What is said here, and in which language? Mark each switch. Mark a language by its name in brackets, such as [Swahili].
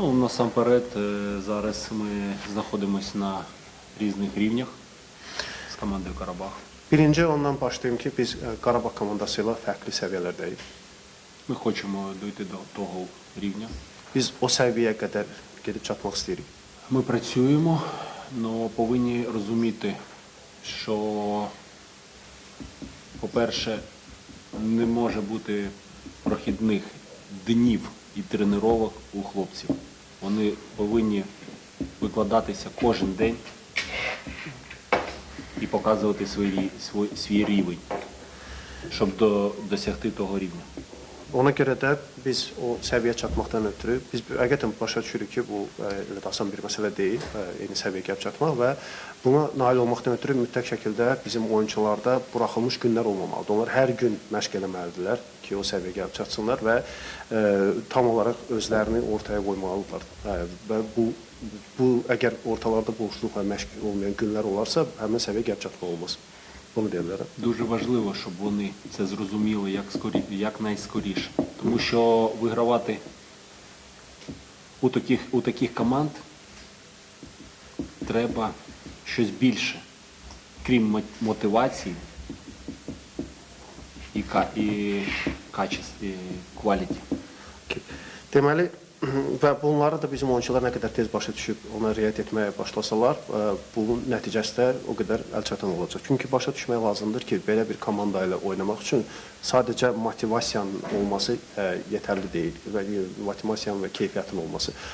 [Ukrainian] насамперед, зараз ми знаходимося на різних рівнях з командою Карабах. [Azerbaijani] Birinci ondan başlayayım ki biz Qarabağ komandasıyla fərqli səviyyələrdəyik. [Ukrainian] Ми хочемо дойти до того рівня. [Azerbaijani] Biz o səviyyəyə qədər gedib çatmaq istəyirik. [Ukrainian] Ми працюємо, але повинні розуміти, що, по-перше, не може бути прохідних днів і тренувань у хлопців. Вони повинні викладатися кожен день і показувати свій рівень, щоб досягти того рівня. [Azerbaijani] Ona görə də biz o səviyyə çatmaqdan ötürü biz həqiqətən başa düşürük ki, bu elə də asan bir məsələ deyil, eyni səviyyəyə gəlib çatmaq və buna nail olmaqdan ötürü mütləq şəkildə bizim oyunçularda buraxılmış günlər olmamalıdır. Onlar hər gün məşq eləməlidirlər ki, o səviyyəyə gəlib çatsınlar və tam olaraq özlərini ortaya qoymalıdırlar. Və bu əgər ortalarda boşluq və məşq olmayan günlər olarsa, həmin səviyyə gəlib çatmaq olmaz. Bunu deyə bilərəm. [Ukrainian] Дуже важливо, щоб вони це зрозуміли якнайскоріше. Тому що вигравати у таких команд треба щось більше, крім мотивації і качества, і quality. [Azerbaijani] Deməli, və bunları da bizim oyuncular nə qədər tez başa düşüb ona riayət etməyə başlasalar, bunun nəticəsi də o qədər əlçatan olacaq. Çünki başa düşmək lazımdır ki, belə bir komanda ilə oynamaq üçün sadəcə motivasiyanın olması yetərli deyil və motivasiyanın və keyfiyyətin olması.